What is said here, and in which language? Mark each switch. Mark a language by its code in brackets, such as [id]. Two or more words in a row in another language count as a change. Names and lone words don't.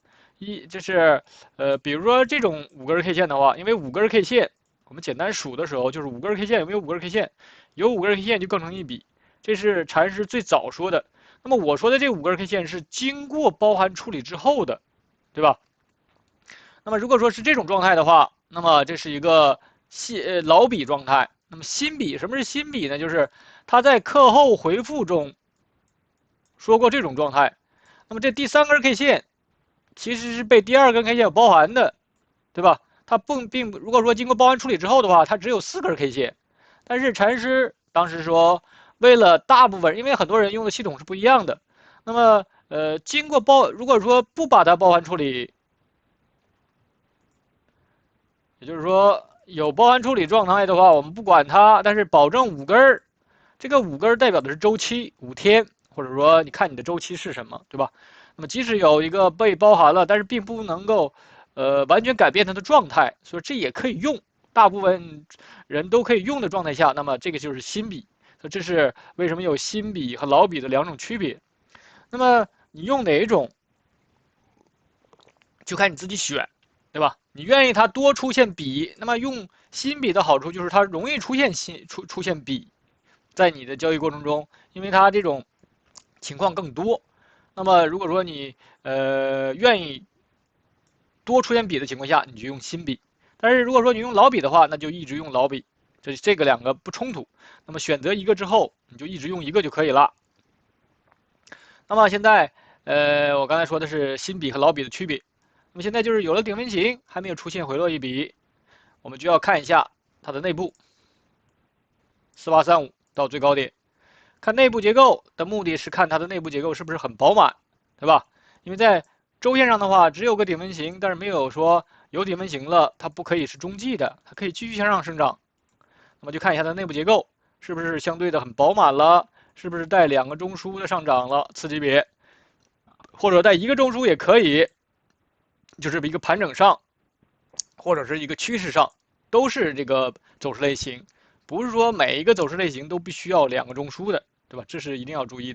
[zh] 就是比如說這種5根 K 線的話，因為5根 K 線，我們簡單數的時候就是5根 K 線有沒有5根 K 線，有5根 K 線就構成一筆，這是禪師最早說的。那麼我說的這5根 K 線是經過包含處理之後的。對吧？那麼如果說是這種狀態的話，那麼這是一個老筆狀態。那麼新笔，什麼是新笔呢？就是它在課後回复中说过这种状態。那麼這第3根 K 線其實是被第2根 K 線包含的，對吧？它並如果說經過包含處理之後的話，它只有4根 K 線。但是禪師當時說，為了大部分，因為很多人用的系統是不一樣的，那麼經過如果說不把它包含處理，也就是說有包含處理状態的話，我們不管它，但是保證5根儿，這個5根儿代表的是周期5天，或者說你看你的周期是什麼，对吧？那麼即使有一个被包含了，但是並不能够完全改变它的状態，所以這也可以用，大部分人都可以用的狀態下，那麼這個就是新筆。所以這是為什麼有新筆和老筆的2種區別。那麼你用哪一種，就看你自己選，對吧？你願意它多出現筆，那麼用新筆的好處就是它容易出現筆，在你的交易過程中，因為它這種情況更多。那麼如果說你願意多出現筆的情況下，你就用新筆。但是如果說你用老筆的話，那就一直用老筆，這個2個不衝突。那麼選擇一個之後，你就一直用一個就可以了。那麼現在我剛才說的是新筆和老筆的區別。那麼現在就是有了頂分型，還沒有出現回落一筆，我們就要看一下它的內部4835到最高點。看內部結構的目的是看它的內部結構是不是很飽滿，對吧？因為在周線上的話，只有個頂分型，但是沒有說有頂分型了，它不可以是中繼的，它可以繼續向上生長。那麼就看一下它的內部結構是不是相對的很飽滿了，是不是帶 2個中樞的上漲了次級別，或者帶1個中樞也可以，就是一個盤整上，或者是一個趨勢上，都是這個走勢類型。不是說每一個走勢類型都必須要2個中樞的，對吧？這是一定要注意的。